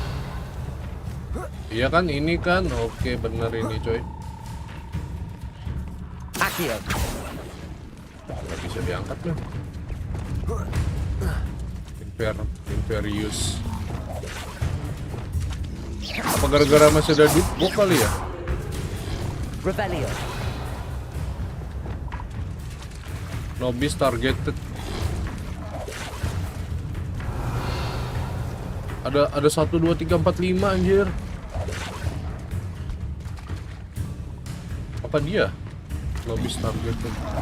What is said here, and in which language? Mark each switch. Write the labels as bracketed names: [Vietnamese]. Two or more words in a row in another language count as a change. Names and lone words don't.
[Indonesian] Iya kan, ini kan. Oke, bener ini coy. Accio. Nggak bisa diangkat nih. Inferius. Apa gara-gara masih ada deep kali ya? Revelio. [English] Nobis targeted. [Indonesian] Ada 1, 2, 3, 4, 5 anjir. Apa dia? [English] Nobis targeted.